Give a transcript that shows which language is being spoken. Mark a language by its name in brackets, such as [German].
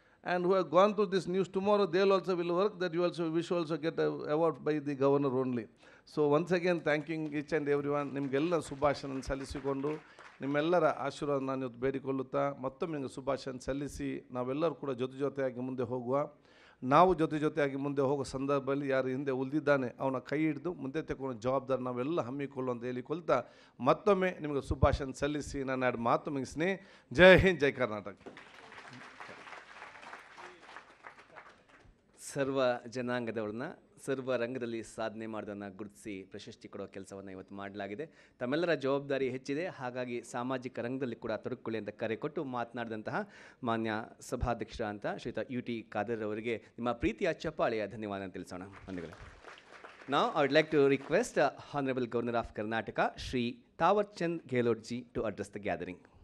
[English] And who have gone through this news tomorrow, they'll also will work, that you also wish also get a award by the governor only. So once again thanking each and everyone. [Kannada] ನಿಮಗೆಲ್ಲ ಶುಭಾಶಯ ಸಲ್ಲಿಸಿಕೊಂಡು ನಿಮ್ಮೆಲ್ಲರ ಆಶೀರ್ವಾದ ನಾನು ಇವತ್ತು ಬೇಡಿಕೊಳ್ಳುತ್ತಾ ಮತ್ತೊಮ್ಮೆ ನಿಮಗೆ ಶುಭಾಶಯ ಸಲ್ಲಿಸಿ ನಾವೆಲ್ಲರೂ ಕೂಡ ಜೊತೆಯಾಗಿ ಮುಂದೆ ಹೋಗುವ. ನಾವು ಜೊತೆಯಾಗಿ ಮುಂದೆ ಹೋಗೋ ಸಂದರ್ಭದಲ್ಲಿ ಯಾರು ಹಿಂದೆ ಉಳಿದಿದ್ದಾನೆ ಅವನ ಕೈ ಹಿಡಿದು ಮುಂದೆ ತಗೊಂಡು ಜವಾಬ್ದಾರಿ ನಾವೆಲ್ಲ ಹಮ್ಮಿಕೊಳ್ಳು ಅಂತ ಹೇಳಿಕೊಳ್ತಾ ಮತ್ತೊಮ್ಮೆ ನಿಮಗೆ ಶುಭಾಶಯ ಸಲ್ಲಿಸಿ ನಾನು ಎರಡು ಮಾತು ಮುಗಿಸ್ತೀನಿ. ಜೈ ಹಿಂದ್, ಜೈ ಕರ್ನಾಟಕ. ಸರ್ವ ಜನಾಂಗದವ್ರನ್ನ ಸರ್ವ ರಂಗದಲ್ಲಿ ಸಾಧನೆ ಮಾಡೋದನ್ನು ಗುರುತಿಸಿ ಪ್ರಶಸ್ತಿ ಕೊಡೋ ಕೆಲಸವನ್ನು ಇವತ್ತು ಮಾಡಲಾಗಿದೆ. ತಮ್ಮೆಲ್ಲರ ಜವಾಬ್ದಾರಿ ಹೆಚ್ಚಿದೆ, ಹಾಗಾಗಿ ಸಾಮಾಜಿಕ ರಂಗದಲ್ಲಿ ಕೂಡ ತೊಡಗಿಕೊಳ್ಳಿ ಅಂತ ಕರೆ ಕೊಟ್ಟು ಮಾತನಾಡಿದಂತಹ ಮಾನ್ಯ ಸಭಾಧ್ಯಕ್ಷ ಅಂತ ಶ್ರೀಯುತ UT ಖಾದರ್ ಅವರಿಗೆ ನಿಮ್ಮ ಪ್ರೀತಿಯ ಚಪ್ಪಾಳೆಯ ಧನ್ಯವಾದ ತಿಳಿಸೋಣ. ವಂದನೆಗಳು. [English] Now I would like to request Honorable Governor of Karnataka, Shri Thawar Chand Gehlot ji, to address the gathering.